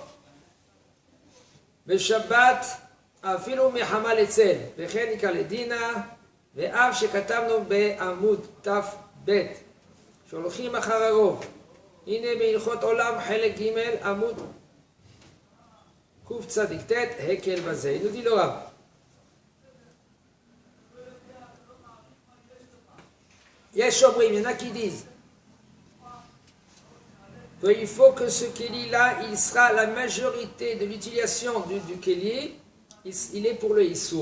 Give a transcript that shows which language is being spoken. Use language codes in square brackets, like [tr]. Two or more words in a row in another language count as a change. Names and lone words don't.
[he] בשבת אפילו מחמה לצל, וכן נקרא לדינה, ואף שכתבנו בעמוד ת"ב, שהולכים אחר הרוב, הנה בהלכות עולם חלק ג' עמוד קצ"ט, הקל בזה. [fr] nous dit le Rav. [he] יש אומרים, [fr] il y en a qui disent qu'il faut que ce kéli-là, il sera la majorité de l'utilisation du kéli, il est pour le Issour.